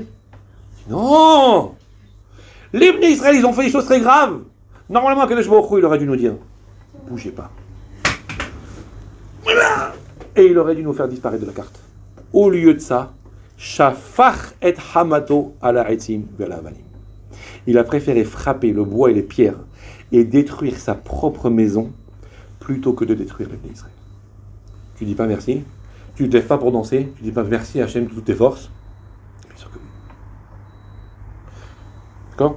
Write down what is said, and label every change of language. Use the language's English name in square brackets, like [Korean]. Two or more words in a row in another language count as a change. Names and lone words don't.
[French] Non! Les Bnei Israël, ils ont fait des choses très graves. Normalement, [Hebrew] הקדוש ברוך הוא, [French] il aurait dû nous dire bougez pas. Et il aurait dû nous faire disparaître de la carte. Au lieu de ça, [Hebrew] שפך את חמתו על עצים ועל אבנים. [French] Il a préféré frapper le bois et les pierres et détruire sa propre maison plutôt que de détruire les Bnei Israël. Tu dis pas merci, tu ne te lèves pas pour danser, tu dis pas merci Hachem de toutes tes forces. Bien sûr que oui. D'accord?